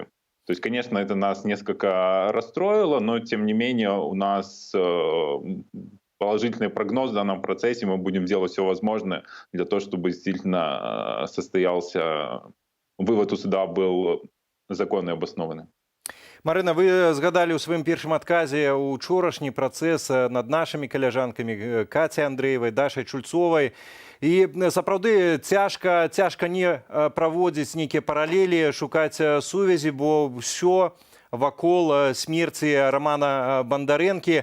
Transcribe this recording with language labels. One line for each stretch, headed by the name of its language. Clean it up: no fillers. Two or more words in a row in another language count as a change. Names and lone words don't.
Russian: То есть, конечно, это нас несколько расстроило, но, тем не менее, у нас положительный прогноз в данном процессе, мы будем делать все возможное для того, чтобы действительно состоялся вывод у суда был законный и обоснованный.
Belarusian: Марына, вы згадали ў сваім першым адказе учорашні працэс над нашымі каляжанкамі Кацяй Андрэевай, Дашай Чульцовай. І сапраўды цяжка не праводзіць нейкія паралелі, шукаць сувязі, бо ўсё вакол смерці Романа Бандарэнкі.